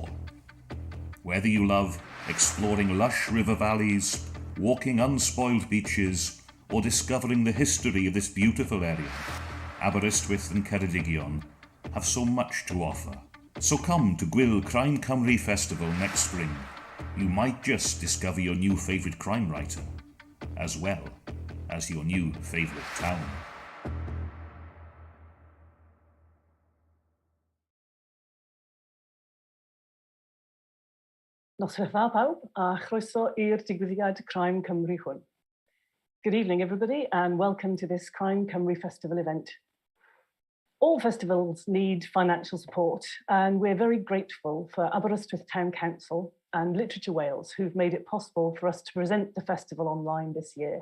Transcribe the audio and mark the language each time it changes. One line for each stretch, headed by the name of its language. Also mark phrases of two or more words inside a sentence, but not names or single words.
English: Whether you love exploring lush river valleys, walking unspoiled beaches, or discovering the history of this beautiful area, Aberystwyth and Ceredigion have so much to offer. So come to Gwyl Crime Cymru Festival next spring. You might just discover your new favourite crime writer, as well as your new favourite town.
Welsh: Noswaith dda pawb, a chroeso i'r digwyddiad Crime Cymru hwn.
English: Good evening, everybody, and welcome to this Crime Cymru Festival event. All festivals need financial support, and we're very grateful for Aberystwyth Town Council and Literature Wales, who've made it possible for us to present the festival online this year.